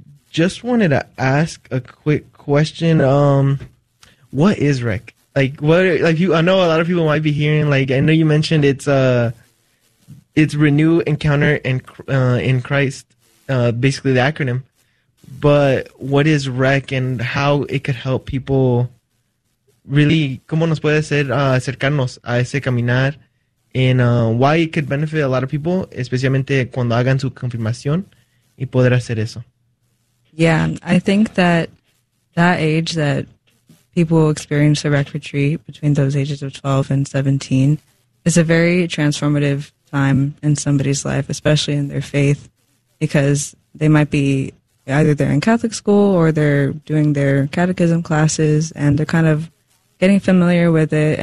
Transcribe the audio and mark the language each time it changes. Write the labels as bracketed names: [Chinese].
[English] Just wanted to ask a quick question. What is rec? I know a lot of people might be hearing, like, I know you mentioned it's renew, encounter, and in Christ, basically the acronym. But what is rec and how it could help people really, [Spanish] ¿cómo nos puede hacer acercarnos a ese caminar? [English] And why it could benefit a lot of people, [Spanish] especialmente cuando hagan su confirmación y poder hacer eso. [English] Yeah, I think that age that people experience a rec retreat between those ages of 12 and 17 is a very transformative time in somebody's life, especially in their faith, because they might be either they're in Catholic school or they're doing their catechism classes and they're kind of getting familiar with it.